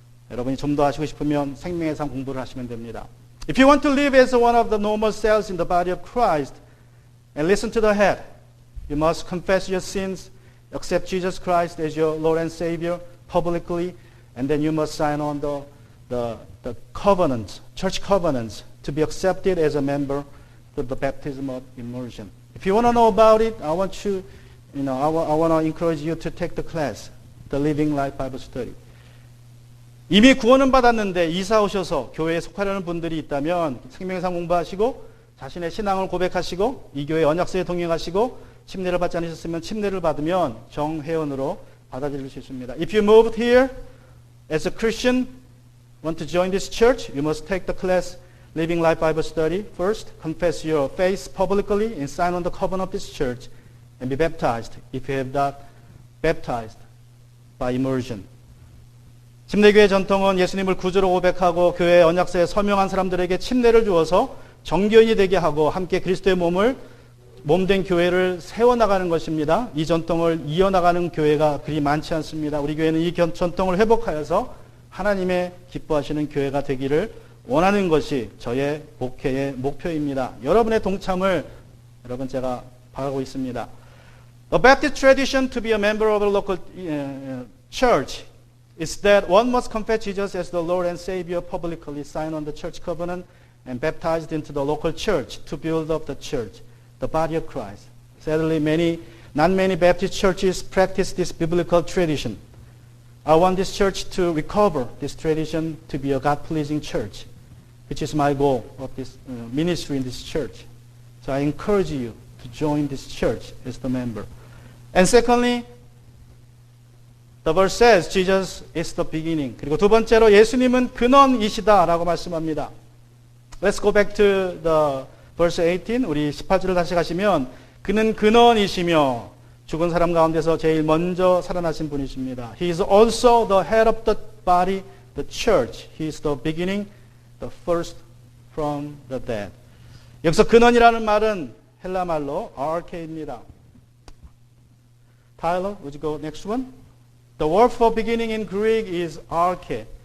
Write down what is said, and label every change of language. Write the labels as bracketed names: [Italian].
[Korean] 여러분이 좀 더 하시고 싶으면 생명의 삶 공부를 하시면 됩니다. [English] If you want to live as one of the normal cells in the body of Christ and listen to the head, you must confess your sins, accept Jesus Christ as your Lord and Savior publicly, and then you must sign on the covenants, church covenants, to be accepted as a member to the baptism of immersion. If you want to know about it, I want to encourage you to take the class, the Living Life Bible Study. [Korean] 이미 구원은 받았는데 이사 오셔서 교회에 속하려는 분들이 있다면 생명상 공부하시고 자신의 신앙을 고백하시고 이 교회 언약서에 동행하시고 침례를 받지 않으셨으면 침례를 받으면 정회원으로 받아들일 수 있습니다. [English] If you moved here as a Christian, want to join this church, you must take the class Living Life Bible Study first, confess your faith publicly, and sign on the covenant of this church, and be baptized if you have not baptized by immersion. [Korean] 침례교회 전통은 예수님을 구주로 고백하고 교회 언약서에 서명한 사람들에게 침례를 주어서 정교인이 되게 하고 함께 그리스도의 몸된 교회를 세워나가는 것입니다. 이 전통을 이어나가는 교회가 그리 많지 않습니다. 우리 교회는 이 전통을 회복하여서 하나님의 기뻐하시는 교회가 되기를 원하는 것이 저의 목회의 목표입니다. 여러분의 동참을 제가 바라고 있습니다. [English] A Baptist tradition to be a member of a local church is that one must confess Jesus as the Lord and Savior publicly, sign on the church covenant, and baptized into the local church to build up the church, the body of Christ. Sadly, not many Baptist churches practice this biblical tradition. I want this church to recover this tradition to be a God-pleasing church, which is my goal of this ministry in this church. So I encourage you to join this church as the member. And secondly, the verse says Jesus is the beginning. [Korean] 그리고 두 번째로 예수님은 근원이시다라고 말씀합니다. [English] Let's go back to the verse 18. [Korean] 우리 18절을 다시 가시면 그는 근원이시며 죽은 사람 가운데서 제일 먼저 살아나신 분이십니다. [English] He is also the head of the body, the church. He is the beginning, the first from the dead. [Korean] 여기서 근원이라는 말은 헬라 말로 arche입니다. [English] Tyler, would you go next one? The word for beginning in Greek is arche.